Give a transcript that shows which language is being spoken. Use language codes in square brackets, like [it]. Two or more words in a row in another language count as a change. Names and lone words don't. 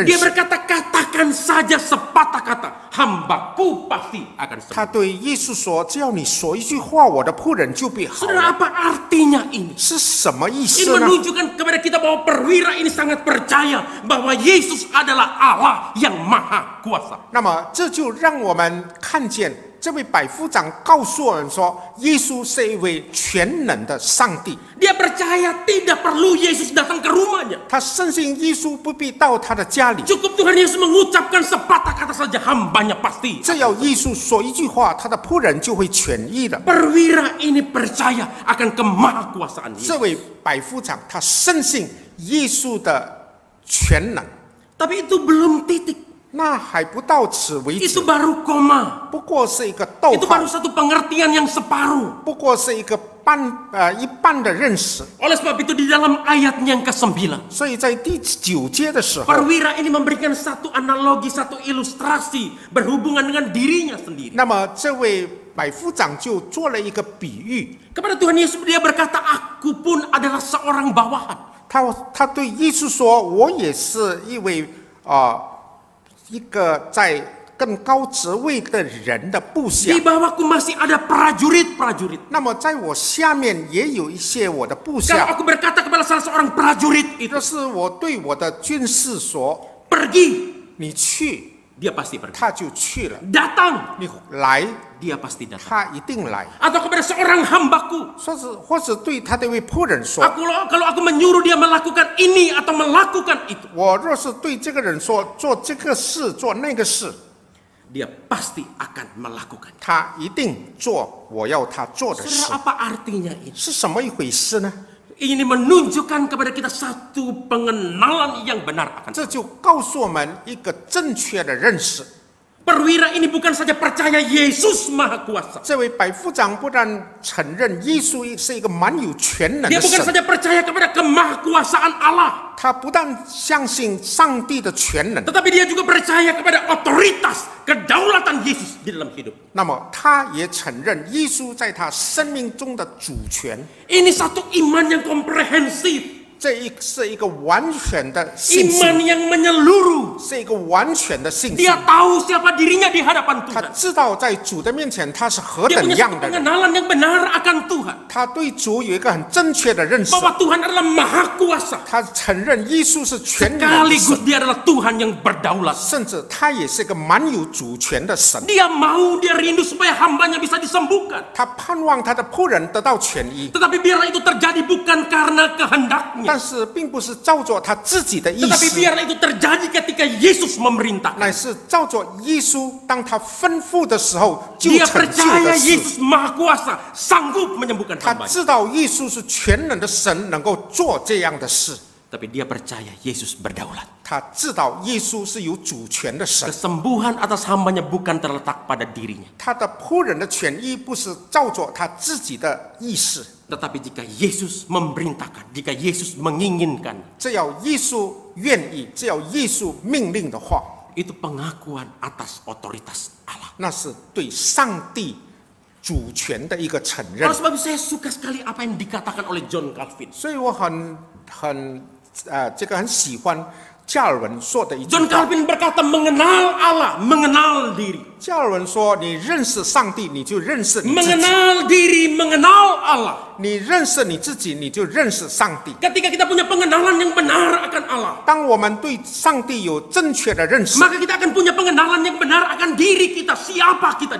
[id] Dia [zh] 识。 [id] berkata, katakan saja sepatah kata, hambaku pasti akan [zh] 他 [id] sembuh. [zh] 对耶稣说：“只要你说一句话，我的仆人就必好 [id] Saudara, [zh] 了。 [id] apa artinya ini? ” [zh] 是什么意 [id] Ini [zh] 思呢？ [id] menunjukkan kepada kita bahwa perwira ini sangat percaya bahwa Yesus adalah Allah yang maha kuasa. [zh] 那么这就让我们看见这位百夫长告诉我们说，耶稣是一位全能的上帝。 [id] Dia percaya tidak perlu Yesus datang ke rumahnya. [zh] 他深信耶稣不必到他的家里， [id] Cukup Tuhan Yesus mengucapkan sepatah kata saja, hambanya pasti. [zh] 只要耶稣说一句话，他的仆人就会痊愈的。 [id] Perwira ini percaya akan kemahakuasaan Yesus. [zh] 这位百夫长他深信耶稣的全能， [id] Tapi itu belum titik. [zh] 那还不到此为止 [id] Itu，baru koma. [zh] 不过是一个逗 [id] Itu [zh] 号 [id] baru，satu pengertian yang separuh. [zh] 不过是一个一半的认识。 [id] Oleh sebab itu di dalam ayatnya yang ke-9, [zh] 所以在第9节的时候， [id] perwira ini memberikan satu analogi, satu ilustrasi berhubungan dengan dirinya sendiri. [zh] 那么这位百夫长就做了一个比喻， [id] Kepada Tuhan Yesus dia berkata, aku pun adalah seorang bawahan. [zh] 他对耶稣说：“我也是一位一个在更高职位的人的部下 [id] Di。bawahku masih ada prajurit-prajurit. [zh] 那么在我下面也有一些我的部 [id] Kalau [zh] 下。 [id] aku berkata kepada salah seorang prajurit itu, [zh] 就是我对我的军士说 [id] pergi,：‘ [zh] 你去， [id] dia pasti pergi. [zh] 他就去了。 [id] Datang, [zh] 你来， [id] dia pasti datang. [zh] 他一定来。 [id] Atau kepada seorang hambaku, [zh] 或者对他的一位仆人说， [id] kalau aku menyuruh dia melakukan ini atau melakukan itu, [zh] 我若是对这个人说做这个事做那个事， [id] dia pasti akan melakukan. [zh] 他一定做我要他做的事。 [id] Saudara, apa artinya ini? [zh] 是什么一回事呢？ [id] Ini menunjukkan kepada kita satu pengenalan yang benar akan. [zh] 这就告诉我们一个正确的认识。 [id] Perwira ini bukan saja percaya Yesus Maha Kuasa. [zh] 这位百夫长不但承认耶稣是一个蛮有全能 [id] Dia [zh] 的 [id] bukan [zh] 神， [id] saja percaya kepada kemahakuasaan Allah, [zh] 他不但相信上帝的全能， [id] tetapi dia juga percaya kepada otoritas kedaulatan Yesus di dalam hidup. [zh] 那么他也承认耶稣在他生命中的主权。 [id] Ini satu iman yang komprehensif, [zh] 这是一个完全的信 [id] iman [zh] 心， [id] yang menyeluruh. [zh] 是一个完全的信心。 [id] Dia tahu siapa dirinya di hadapan [zh] 他 [id] Tuhan. [zh] 知道在主的面前他是何 [id] Dia [zh] 等 [id] punya [zh] 样 [id] satu [zh] 的人， [id] pengenalan yang benar akan Tuhan. [zh] 他对主有一个很正确的认识， [id] Bahwa Tuhan adalah Maha Kuasa. [zh] 他承认耶稣是全能的 [id] Sekaligus [zh] 神， [id] dia adalah Tuhan yang berdaulat. [zh] 甚至他也是一个蛮有主权的神。 [id] Dia mau, dia rindu supaya hambanya bisa disembuhkan. [zh] 他盼望他的仆人得到痊愈， [id] Tetapi biarlah itu terjadi bukan karena kehendaknya, [zh] 但是并不是照着他自己的意 [id] tetapi [zh] 思， [id] biarlah itu terjadi ketika Yesus memerintah. [zh] 乃是照着耶稣当他吩咐的时候就 [id] Dia [zh] 成就 [id] percaya [zh] 的事。 [id] Yesus Maha Kuasa, sanggup menyembuhkan [zh] 他 [id] hambanya. [zh] 知道耶稣是全能的神，能够做这样的事。 [id] Tapi dia percaya Yesus berdaulat. [zh] 他知道耶稣是有主权的神， [id] Kesembuhan atas hambanya bukan terletak pada dirinya. [zh] 他的仆人的权益不是照着他自己的意识， [id] Tetapi jika Yesus memerintahkan, jika Yesus menginginkan, [zh] 只要耶稣愿意，只要耶稣命令的话， [id] itu pengakuan atas otoritas Allah. [zh] 那是对上帝主权的一个承认 [id] Oleh。sebab itu saya suka sekali apa yang dikatakan oleh John Calvin. [zh] 所以我这个很喜欢加尔文说的一句 [id] John [zh] 话。 [id] Calvin berkata mengenal Allah, mengenal diri. [zh] 加尔文说：“你认识上帝，你就认识你自己； [id] Mengenal diri, mengenal Allah. [zh] 你认识你自己，你就认识上帝。 [id] Ketika kita punya pengenalan yang benar akan Allah, [zh] 当我们对上帝有正确的认识， [id] maka kita akan punya pengenalan yang benar akan diri kita, siapa kita di